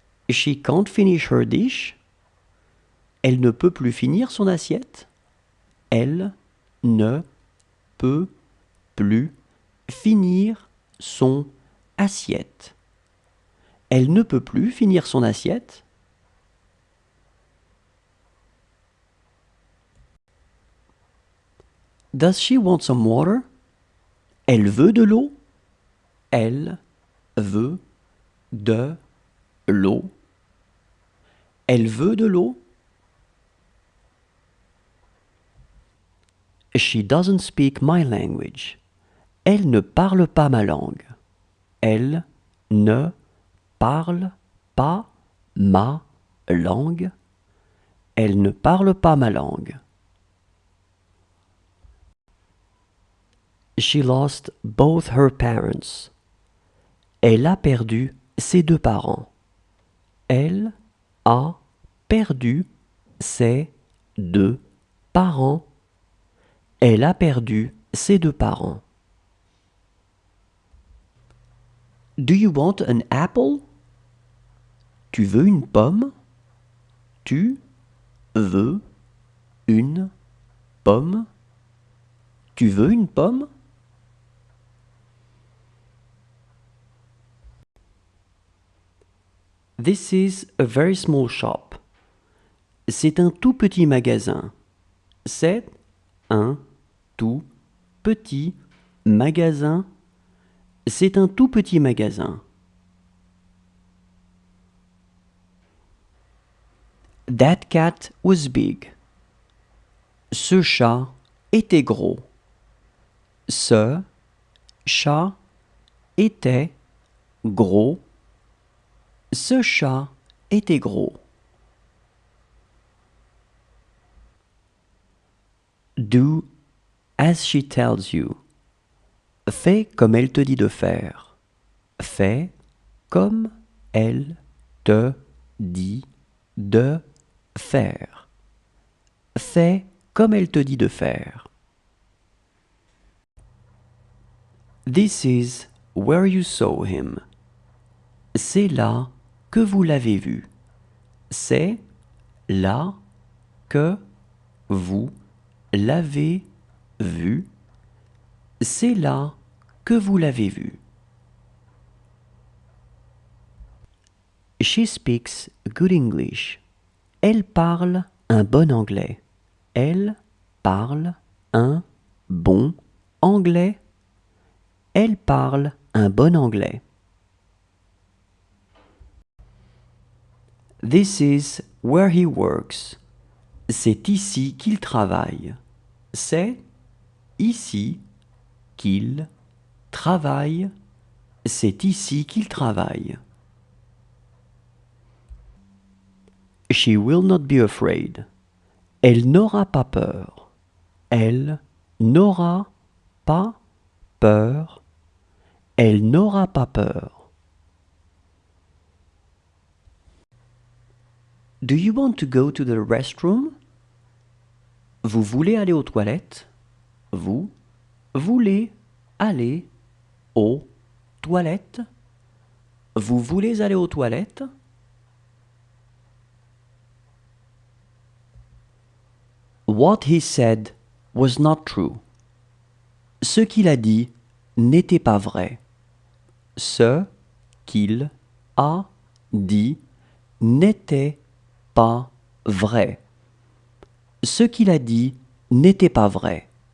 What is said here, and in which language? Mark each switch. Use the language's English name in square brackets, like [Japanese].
[English] She can't finish her dish. [French] Elle ne peut plus finir son assiette. Elle ne peut plus finir son assiette. Elle ne peut plus finir son assiette. [English] Does she want some water? [French] Elle veut de l'eau. Elle veut de l'eau. Elle veut de l'eau. [English] She doesn't speak my language. [French] Elle ne parle pas ma langue. Elle ne parle pas ma langue. Elle ne parle pas ma langue. [English] She lost both her parents. [French] Elle a perdu ses deux parents. Elle a perdu ses 2 parents. Elle a perdu ses 2 parents. [English] Do you want an apple? [French] Tu veux une pomme? Tu veux une pomme? Tu veux une pomme? [English] This is a very small shop. [French] C'est un tout petit magasin. C'est un tout petit magasin. C'est un tout petit magasin. [English] That cat was big. [French] Ce chat était gros. Ce chat était gros. Ce chat était gros. [English] Do as she tells you. [French] Fais comme elle te dit de faire. Fais comme elle te dit de faire. Fais comme elle te dit de faire. [English] This is where you saw him. [French] C'est là que vous l'avez vu. C'est là que vous l'avez vu. C'est là que vous l'avez vu. [English] She speaks good English. [French] Elle parle un bon anglais. Elle parle un bon anglais. Elle parle un bon anglais. [English] This is where he works. [French] C'est ici qu'il travaille. C'est ici qu'il travaille. C'est ici qu'il travaille. [English] She will not be afraid. [French] Elle n'aura pas peur. Elle n'aura pas peur. Elle n'aura pas peur. [English] Do you want to go to the restroom? [French] Vous voulez aller aux toilettes? Vous voulez aller aux toilettes? Vous voulez aller aux toilettes? [English] What he said was not true. [French] Ce qu'il a dit n'était pas vrai. Ce qu'il a dit n'était pas vrai. Ce qu'il a dit n'était pas vrai.